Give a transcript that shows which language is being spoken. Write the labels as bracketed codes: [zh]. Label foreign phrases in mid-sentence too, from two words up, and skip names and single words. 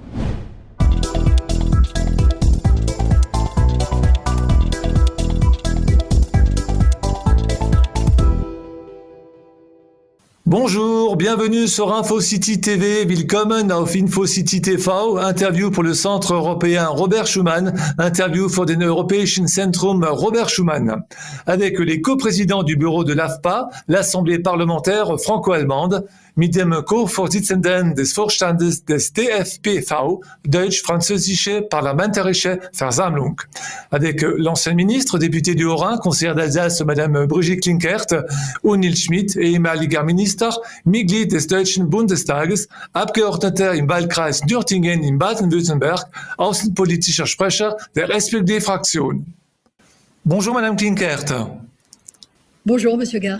[fr] Bonjour, bienvenue sur InfoCity TV, [de] willkommen auf InfoCity TV, [fr] interview pour le Centre européen Robert Schuman, [de] interview für den Europäischen Zentrum Robert Schuman, [fr] avec les coprésidents du bureau de l'AFPA, l'Assemblée parlementaire franco-allemande, [de] mit dem Co-Vorsitzenden des Vorstandes des DFPV, Deutsch-Französische Parlamentarische Versammlung, [fr] avec l'ancien ministre, député du Haut-Rhin, conseillère d'Alsace, Madame Brigitte Klinkert, [de] und Nils Schmidt, ehemaliger Minister, Mitglied des Deutschen Bundestages, Abgeordneter im Wahlkreis Nürtingen in Baden-Württemberg, außenpolitischer Sprecher der SPD-Fraktion. [fr] Bonjour Madame Klinkert. Bonjour Monsieur Gare.